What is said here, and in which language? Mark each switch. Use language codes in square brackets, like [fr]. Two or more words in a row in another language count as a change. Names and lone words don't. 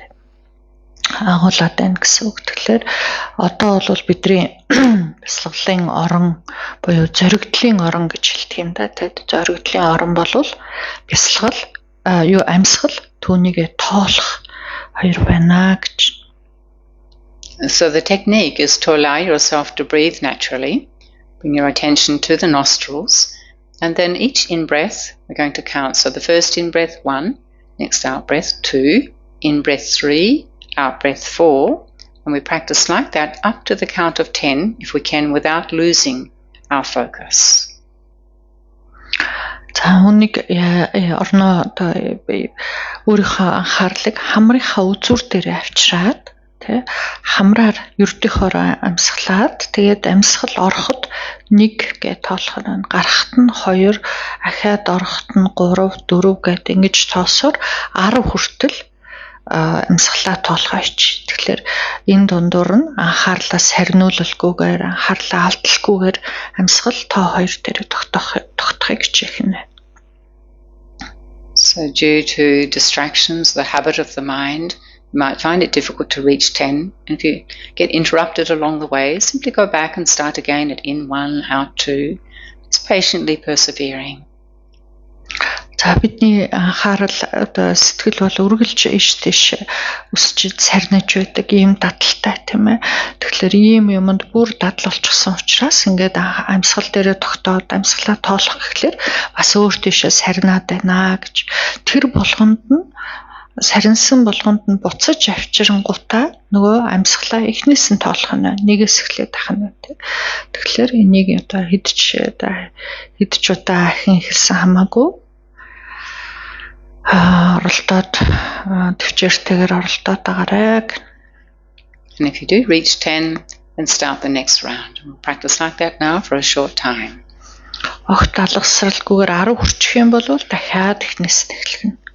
[mn] Агуулад байна гэсэн үг. Тэгэхээр одоо бол бидний бясалгалын орон буюу зоригдлын орон гэж хэлдэг юм да. Тэгээд зоригдлын орон бол бясалгал амьсгал түүнийгээ тоолох хоёр байна гэж. [en] So the technique is to allow yourself to breathe naturally. Bring your attention to the nostrils, and then each in-breath we're going to count. So the first in-breath 1, next out-breath 2, in-breath 3, out-breath 4, and we practice like that up to the count of 10 if we can without losing our focus. [mn] За хүнийг орноо өөрийнхөө анхаарлыг хамрынхаа үзүүр дээр авчираад тий хамраар ердийнхөөр амьсгалаад тэгээд амьсгал ороход 1 гэж тоолох нь гарахт нь 2 ахаад ороход нь 3 4 гэд ингэж тоосоор 10 хүртэл амьсгалаа тоолгооч. Тэгэхээр энэ дундуур нь анхаарлаа сарниулалгүйгээр анхаарлаа алдалгүйгээр амьсгал тоо 2 дээр тогтохыг хичээх. [en] So due to distractions, the habit of the mind, you might find it difficult to reach 10. And if you get interrupted along the way, simply go back and start again at in 1, out 2. It's patiently persevering. [mn] За бидний анхаарал одоо сэтгэл бол үргэлж иш тийш өсч сарниж байдаг ийм дадалтай тийм ээ. Тэгэхээр ийм юмд бүр дадал болчихсон учраас ингээд амьсгал дээрээ тогтоод амьсгалаа тоолох гэхлээр бас өөр тийшээ сарнаад байна гэж. Тэр болгонд нь сарнсан болгонд нь буцаж авчирнгуудаа нөгөө амьсгалаа эхнээс нь тоолох нь нэгээс эхлээд ахна тийм. Тэгэхээр энийг одоо хэд ч удаа ахин хэлсэн хамаагүй оролдоод төвчээртэйгээр оролдоод байгаарай. [en] And if you do reach 10, then start the next round. We'll practice like that now for a short time. [mn] Огт алгасралгүйгээр 10 хүрчих юм бол дахиад эхнээс эхлэх нь.